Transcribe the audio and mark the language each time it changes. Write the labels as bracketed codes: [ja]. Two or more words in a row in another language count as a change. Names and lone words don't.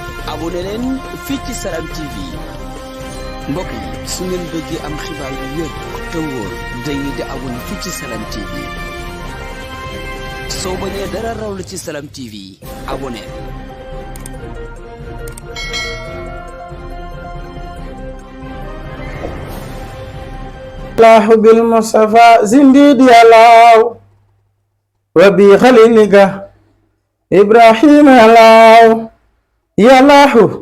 [wo] abonné leen fii ci Salam TV mbokk yi su ngeen bëggee am xibaar yu wér te wóor dañuy di abonné fii ci Salam TV soo bañee dara raw la ci Salam TV abonné. [ar] الله بالمصطفى زنديد يا الله وبخليلك إبراهيم يا الله يا الله